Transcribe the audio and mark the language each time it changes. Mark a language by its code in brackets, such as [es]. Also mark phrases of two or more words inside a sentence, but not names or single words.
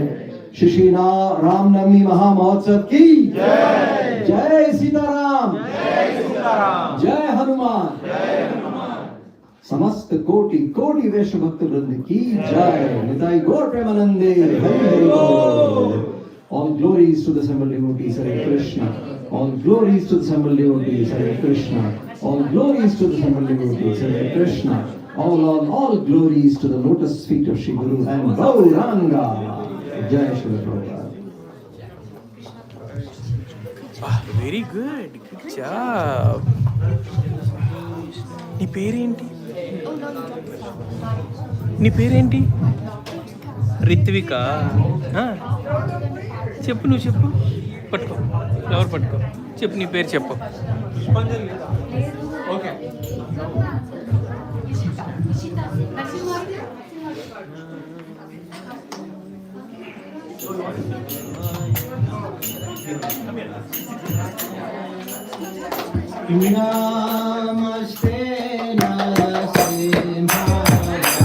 [hi] श्री श्री रामनवमी महामहोत्सव की जय। जय सीताराम, जय हनुमान, समस्त कोटि कोटि वैष्णव भक्त वृंद की जय। [bn] নিতাই গৌর প্রেমানন্দে হরি হরি বোল। [en] All glories to the assembled devotees, Hare Krishna. All glories to the assembled devotees, Hare Krishna. All glories to the assembled devotees, Hare Krishna. All glories to the lotus feet of Shri Guru and Gauranga. [hi] जय श्री प्रभुपाद. [en] Very good, good job. [te] నీ పేరేంటి? నీ పేరేంటి? రిత్విక. చెప్పు, నువ్వు చెప్పు. పట్టుకో, ఫ్లవర్ పట్టుకో. చెప్పు, నీ పేరు చెప్పు. ఓకే. [sa] नमस्ते नरसिंहाय.